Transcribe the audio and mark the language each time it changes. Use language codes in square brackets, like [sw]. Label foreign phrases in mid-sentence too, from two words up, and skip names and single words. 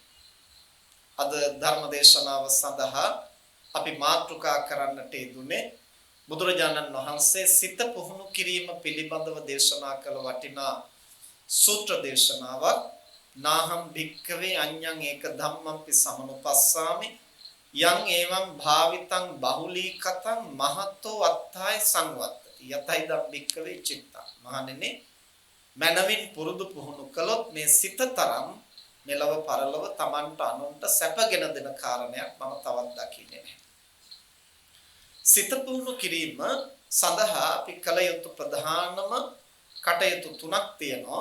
[si] අද ධර්ම දේශනාව සඳහා අපි මාතෘකා කරන්නට යෙදුනේ බුදුරජාණන් වහන්සේ සිත පුහුණු කිරීම පිළිබඳව දේශනා කළ වටිනා සූත්‍ර දේශනාවක්. [pi] නාහම් භික්ඛවේ අඤ්ඤං ඒක ධම්මම්පි සමනුපස්සාමි යං එවං භාවිතං බහුලීකතං මහතෝ අත්ථාය සංවත්තති යතයිදම් භික්ඛවේ චිත්තං. [si] මහණෙනි, මනවින් පුරුදු පුහුණු කළොත් මේ සිත තරම් මෙලව පරලව Tamanට අනුන්ට සැපගෙන දෙන කාරණයක් මම තවත් දකින්නේ නැහැ. සිත පුහුණු කිරීම සඳහා අපි කළ යුතු ප්‍රධානම කටයුතු 3ක් තියෙනවා.